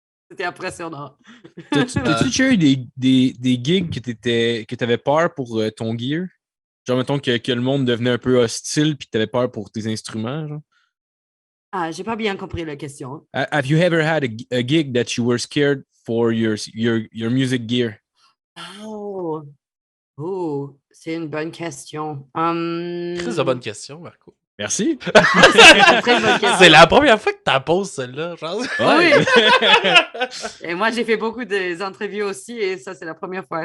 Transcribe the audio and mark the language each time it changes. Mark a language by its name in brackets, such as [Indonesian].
[French] C'était impressionnant. T'as-tu déjà eu des gigs que t'avais peur pour ton gear? Genre, mettons que le monde devenait un peu hostile puis que t'avais peur pour tes instruments, genre? J'ai pas bien compris la question. [English] Have you ever had a gig that you were scared for your music gear? [French] Oh, c'est une bonne question. Très bonne question, Marco. Merci. C'est la première fois que tu poses celle-là, genre. Ouais. Oui. Et moi, j'ai fait beaucoup d'interviews aussi et ça, c'est la première fois.